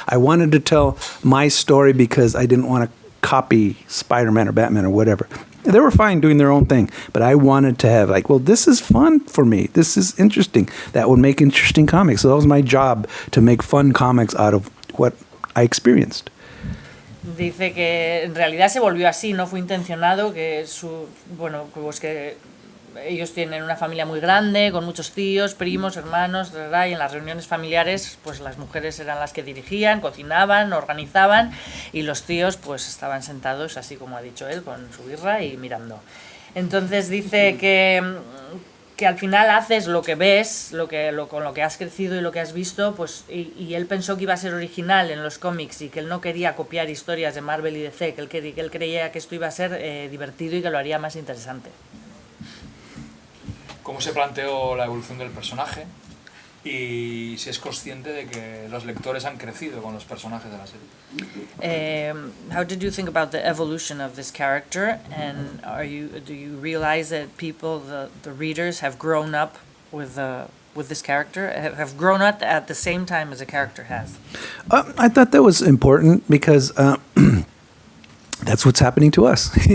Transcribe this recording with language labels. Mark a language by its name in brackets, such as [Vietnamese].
[English] I wanted to tell my story because I didn't want to copy Spider-Man or Batman or whatever. They were fine doing their own thing, but I wanted to have this is fun for me. This is interesting. That would make interesting comics. So that was my job, to make fun comics out of what I experienced. [Spanish] Dice que en realidad se volvió así, no fue intencionado, que que ellos tienen una familia muy grande, con muchos tíos, primos, hermanos, y en las reuniones familiares pues las mujeres eran las que dirigían, cocinaban, organizaban, y los tíos pues estaban sentados, así como ha dicho él, con su birra y mirando. Entonces dice que al final haces lo que ves, con lo que has crecido y lo que has visto, pues y él pensó que iba a ser original en los cómics y que él no quería copiar historias de Marvel y DC, que él creía que esto iba a ser divertido y que lo haría más interesante. ¿Cómo se planteó la evolución del personaje? Y si es consciente de que los lectores han crecido con los personajes de la serie. [English] How did you think about the evolution of this character? And do you realize that the readers have grown up with this character, have grown up at the same time as the character has? I thought that was important because that's what's happening to us.